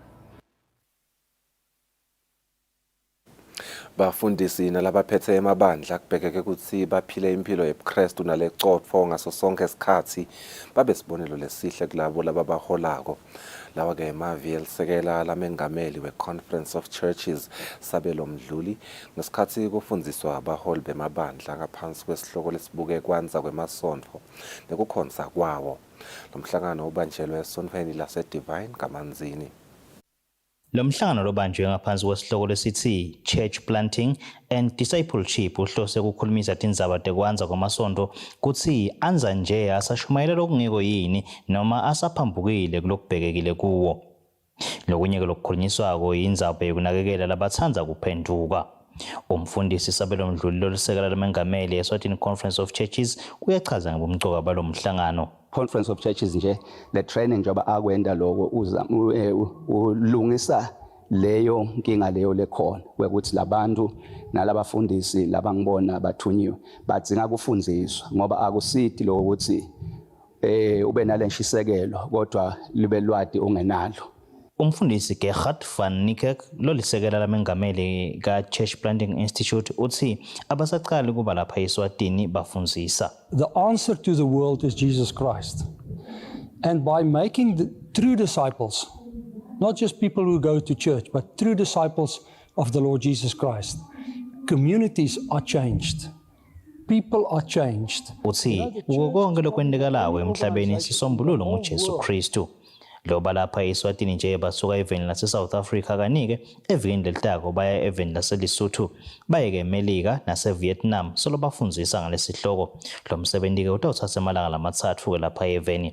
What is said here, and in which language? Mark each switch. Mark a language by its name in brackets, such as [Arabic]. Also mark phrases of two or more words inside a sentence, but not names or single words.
[Swati] Bafundisi nalabaphethe emabandla kubhekeke ukuthi baphile impilo yebuKristu nalecotfo ngaso sonke isikhathi babe sibonelo lesihle kulabo lababaholako. Lawa-ke emavi elisekela lamengameli we-Conference of Churches Sabelo Mdluli ngesikhathi kufundiswa abaholi bemabandla ngaphansi kwesihloko lesibuke kwanza kwemasontfo nekukhonza kwawo. Lo mhlangano ubanjelwe esontfweni laseDivine kaManzini. Lo mhlangano lobanjwe ngaphansi kwesihloko lesithi Church Planting and Discipleship uhlose ukukhulumisa tindzaba tekwanza kwamasonto kuthi anza nje asashumayela okungeko yini noma asaphambukile kulokubhekekile kuwo. Lokunye lokukhulunyiswako indzaba yokunakekela labatsandza kuphenduka. Umfundisi Sabelo Mdluli lolisekela lamengameli eSwatini Conference of Churches uyachaza ngobumcoka balo mhlangano. Conference of Churches nje le training njoba akwenda lokho ulungisa leyo nkinga leyo lekhona ukuthi labantu nalabafundisi labangibona bathunyiwe badzinga kufundziswa ngoba akusithi lo ukuthi ube nalenshisekelo kodwa libe lwati ungenalo. Umfundisi Gerhard van Niekerk lolisekela lamengameli ka Church Planting Institute uthi abasaqali kuba lapha eSwatini bafundzisa. [English] The answer to the world is Jesus Christ. And by making the true disciples, not just people who go to church, but true disciples of the Lord Jesus Christ, communities are changed. People are changed. [Swati] Uthi konke lokwendekalayo emhlabeni sisombululo nguJesu Kristu. Loba lapha eSwatini nje basuka eveni lase-South Africa kanike evikini lelitako baya eveni lase-Lesotho bayeke eMelika nase-Vietnam solo bafundzisa ngalesihloko. Lo msebenzi-ke utawuthatha amalanga lamathathu-ke lapha eveni.